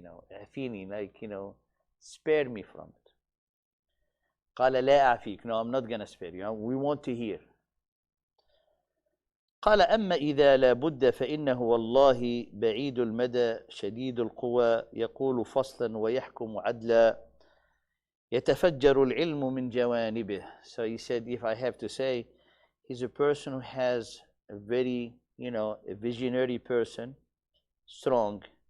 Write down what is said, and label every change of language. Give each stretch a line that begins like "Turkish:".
Arabic: عفيني,
English: like, spare me from it.
Arabic: قال لا أعفيك.
English: No, I'm not gonna spare you. We want to hear.
Arabic: قال أما إذا لا بد فإنه والله بعيد المدى شديد القوى يقول فصلا ويحكم عدلا يتفجر العلم من جوانبه.
English: So he said, if I have to say, he's a person who has a very, a visionary person, strong.